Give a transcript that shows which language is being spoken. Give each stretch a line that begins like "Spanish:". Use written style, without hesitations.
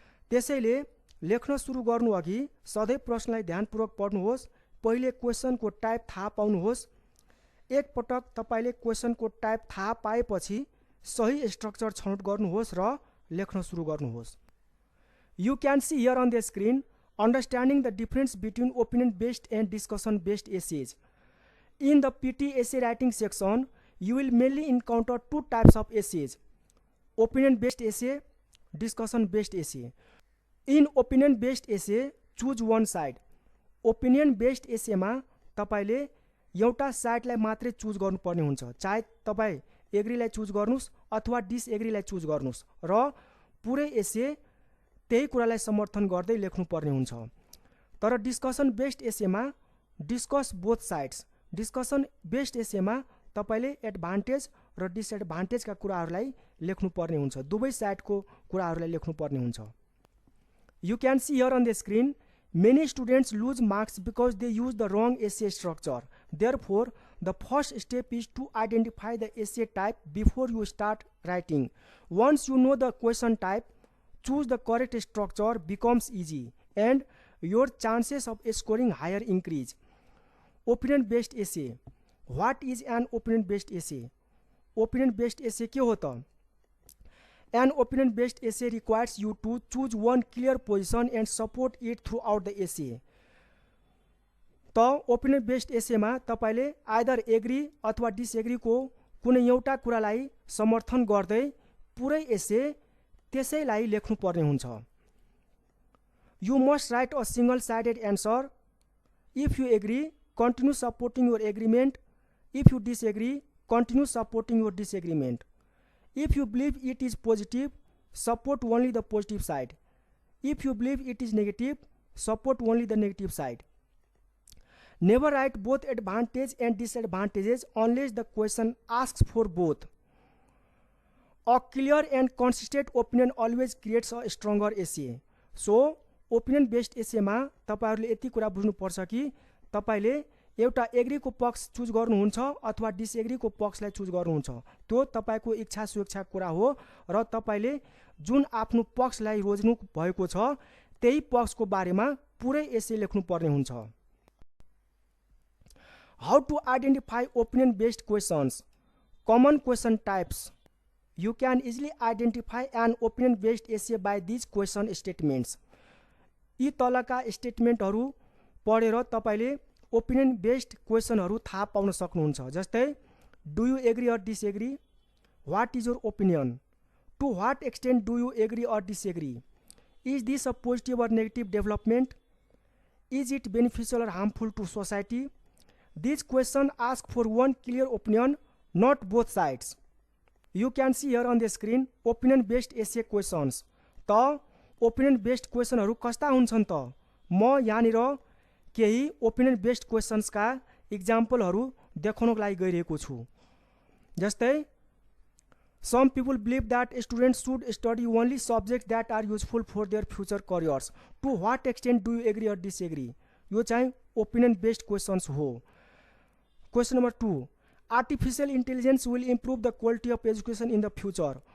Nepali: त्यसैले लेख्न सुरु गर्नु अघि सधैँ प्रश्नलाई ध्यानपूर्वक पढ्नुहोस्। पहिले क्वेशनको टाइप थाहा पाउनुहोस्। एक पटक तपाईले क्वेशनको टाइप थाहा पाएपछि सही स्ट्रक्चर छनौट गर्नुहोस् र लेख्न सुरु गर्नुहोस्।
English: You can see here on the screen understanding the difference between opinion based and discussion based essays. In the PT essay writing section, you will mainly encounter two types of essays: opinion based essay, discussion based essay. In opinion based essay, choose one side.
Nepali: Opinion based essay मा तपाईले एउटा साइडलाई मात्रै choose गर्नुपर्ने हुन्छ, चाहे तपाई एग्रीलाई choose गर्नुस् अथवा डिसएग्रीलाई चुज गर्नुस् र पुरै एसे त्यही कुरालाई समर्थन गर्दै लेख्नुपर्ने हुन्छ। तर discussion based एसेमा
English: Discuss both sides.
Nepali: Discussion based एसेमा तपाईले एडभान्टेज र डिसएडभान्टेजका कुराहरूलाई लेख्नुपर्ने हुन्छ, दुवै साइडको कुराहरूलाई लेख्नुपर्ने हुन्छ।
English: You can see here on the screen, many students lose marks because they use the wrong essay structure. Therefore, the first step is to identify the essay type before you start writing. Once you know the question type, choose the correct structure becomes easy and your chances of scoring higher increase. Opinion based essay. What is an opinion based essay?
Nepali: Opinion based essay के हो त?
English: An opinion based essay requires you to choose one clear position and support it throughout the essay.
Nepali: त opinion based एसेमा तपाईले either agree अथवा disagree को कुनै एउटा कुरालाई समर्थन गर्दै पुरै एसे त्यसैलाई लेख्नुपर्ने हुन्छ।
English: You must write a single-sided answer. If you agree, continue supporting your agreement. If you disagree, continue supporting your disagreement. If you believe it is positive, support only the positive side. If you believe it is negative, support only the negative side. Never write both advantages and disadvantages unless the question asks for both. A clear and consistent opinion always creates a stronger essay.
Nepali: So, opinion based एसेमा तपाईहरुले यति कुरा बुझ्नुपर्छ कि तपाईले एउटा Agrico पक्ष choose गर्नुहुन्छ अथवा डिसएग्रीको पक्षलाई चुज गर्नुहुन्छ, त्यो तपाईको इच्छा स्वेच्छा कुरा हो र तपाईले जुन आफ्नो पक्षलाई रोज्नु भएको छ त्यही पक्षको बारेमा पुरै एसे लेख्नुपर्ने हुन्छ।
English: How to identify opinion based questions. Common question types. You can easily identify an opinion-based essay by these question statements.
Nepali: यी तलका स्टेटमेन्टहरू पढेर तपाईले ओपिनियन बेस्ड क्वेसनहरू थाहा पाउन सक्नुहुन्छ।
English: जस्तै do you agree or disagree, what is your opinion, to what extent do you agree or disagree, is this a positive or negative development, is it beneficial or harmful to society. This question ask for one clear opinion, not both sides. You can see here on the screen opinion based essay questions.
Nepali: त opinion based क्वेसनहरू कस्ता हुन्छन् त म यहाँनिर केही opinion based क्वेसन्सका इक्जाम्पलहरू देखाउनको लागि गइरहेको छु।
English: जस्तै some people believe that students should study only subjects that are useful for their future careers. To what extent do you agree or disagree?
Nepali: यो चाहिँ ओपिनियन बेस्ड क्वेसन्स हो।
English: Question number 2, artificial intelligence will improve the quality of education in the future.